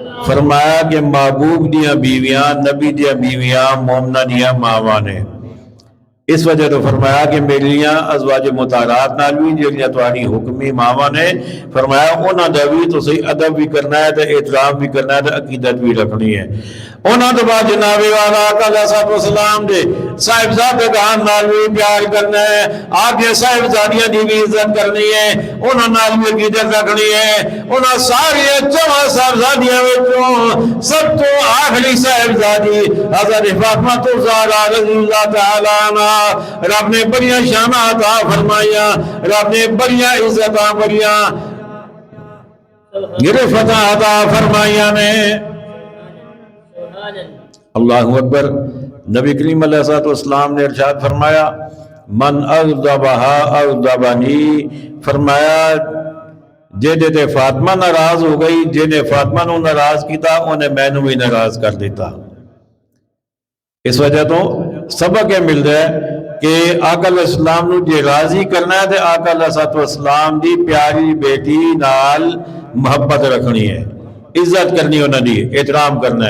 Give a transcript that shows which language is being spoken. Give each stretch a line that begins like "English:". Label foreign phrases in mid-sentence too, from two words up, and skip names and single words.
Punjabi: فرمایا کہ محبوب دیاں بیویاں نبی دیاں بیویاں مومنہ دیاں ماواں نے، اس وجہ تو فرمایا کہ میریاں ازواج مطہرات نال بھی جڑیاں تہاڈی حکمی ماواں نے، فرمایا انہاں دا بھی تسی ادب بھی کرنا ہے تے احترام بھی کرنا ہے تے عقیدت بھی رکھنی ہے۔ انہاں تو بعد جناب والا آقا
Arabic: علیہ الصلوۃ والسلام
Punjabi: دے صاحبزادگان نال بھی پیار کرنا ہے، آگے صاحبزادیاں دی بھی عزت کرنی ہے، انہاں نال بھی عقیدت رکھنی ہے۔ انہاں ساری چواں صاحبزادیاں وچوں سب تو آخری صاحبزادی حضرت فاطمہ الزہرا
Arabic: رضی اللہ تعالی عنہ،
Punjabi: رب نے بڑیاں شاناں عطا فرمائیاں، رب نے بڑیاں عزتاں بڑیاں گرفتاں عطا فرمائیاں نے۔
Arabic: اللہ اکبر۔
Punjabi: نبی کریم
Arabic: علیہ الصلوۃ والسلام
Punjabi: نے ارشاد فرمایا
Arabic: من اغضبہا اغضبنی،
Punjabi: فرمایا جہدے تے فاطمہ ناراض ہو گئی، جنہیں فاطمہ نو ناراض کیتا انہیں میں نو بھی ناراض کر دیتا۔
Urdu: اس وجہ تو سبق یہ مل رہا ہے کہ
Punjabi: آقا
Arabic: علیہ السلام
Punjabi: نو جے راضی کرنا ہے تے آقا
Arabic: علیہ الصلوۃ والسلام
Punjabi: دی پیاری بیٹی نال محبت رکھنی ہے، عزت کرنی انہاں دی، احترام کرنا ہے۔